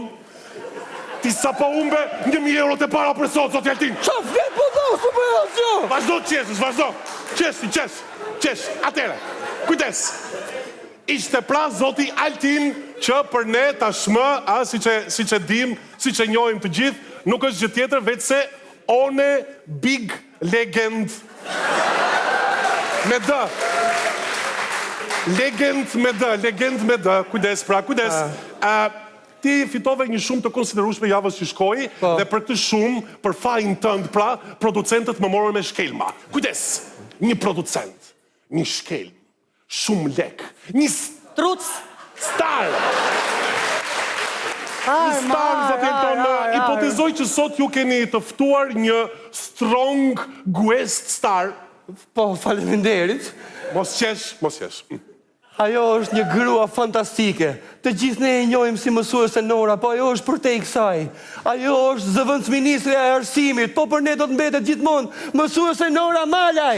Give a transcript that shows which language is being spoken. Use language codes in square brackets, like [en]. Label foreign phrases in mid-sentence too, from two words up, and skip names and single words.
[sq] Ti sa po humbe 1.000 euro të para për sot, zoti Altin. Qa flet po da, su për asjo? Vazhdo të qeshësh, vazhdo. Qesh, atere. Kujdes. Ishte pra zoti Altin që për ne tashmë, si që dim, si që njohim të gjithë, nuk është gjë tjetër veç se [en] one big legend. [sq] Me D. Legend me D. Kujdes. Ti fitove një shumë të konsiderueshme javës që shkoi, dhe për këtë shumë, për fajin tënd, pra, producentët më morën me shkelma. Kujdes, një producent, një shkelm, shumë lek, një Truc? star. Një star, zotë Elton, hipotezoj që sot ju keni të ftuar një [en] strong guest star. [sq] Po, faleminderit. Mos qesh. Ajo është një grua fantastike. Të gjithë ne e njohim si mësuese Nora, po ajo është për te i kësaj. Ajo është zëvendësministri e arsimit, po për ne do të mbetet gjithmonë mësuese Nora Malaj.